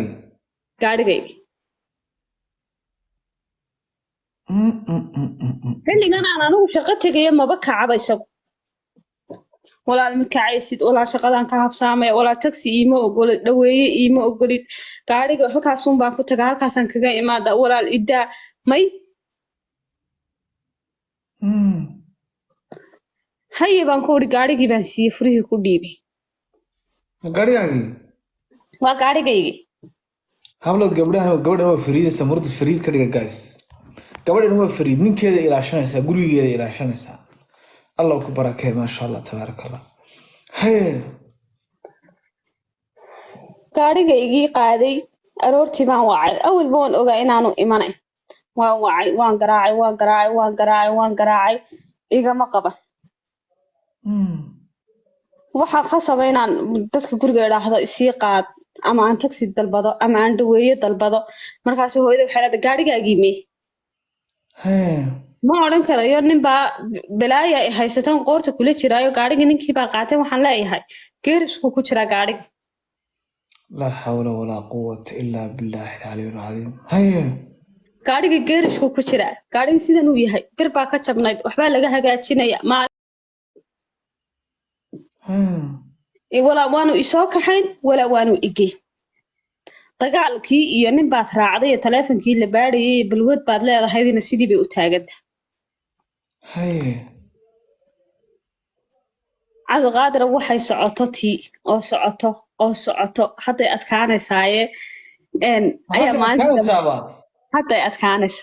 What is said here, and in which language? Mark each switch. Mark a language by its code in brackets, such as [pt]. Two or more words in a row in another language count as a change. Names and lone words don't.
[so] gaarigayga xilligan aan anigu shaqo tegayo maba kacaba isagu walaal ma kacaysid walaal shaqadan ka habsaamaya walaal taxi iima ogolid dhaweeye iima ogolid gaariga halkaasuun baan ku tagaa halkaasaan kaga imaada walaal idaa may haye baan ku uri gaarigii baan siiyey furihii ku dhiibay ma gaarigaagii waa gaarigaygii hablo gabadhan waa fariidaysa murdas fariid ka dhiga guys gabadhan waa fariid ninkeeda ilaashanaysaa gurigeeda ilaashanaysaa الله ku barakee [ar] ما شاء الله تبارك الله [so] هي gaarigaygii qaaday aroortii baan wacay awal baan ogaa inaanu imanay waan wacay waan garaacay igama qaban waxaa khasaba inaan dadka guriga idhaahdo isii qaad ama aan taxi dalbado ama aan dhaweeye dalbado markaas hooyada waxay leedahay gaarigaagii mee ma odhan karayo nin baa balaaya ay haysatan qoorta kula jiraayo gaariga ninkii baa qaatay waxaan leeyahay geerishku ku jira gaariga [ar] لا حول ولا قوة إلا بالله العلي العظيم هيا [so] gaariga geerishku ku jira gaariga sidan uu yahay bir baa ka jabnayd waxbaa laga hagaajinaya walaa waanu isoo kaxayn walaa waanu igey dagaalkii iyo nin baad raacday iyo taleefonkii la baadhayay iyo balwad baad leedahaydina sidii bay u taagantahay cabdiqaadir waxay socoto tii oo socoto hadday adkaanaysaaye ayaa maalinta hadday adkaanaysa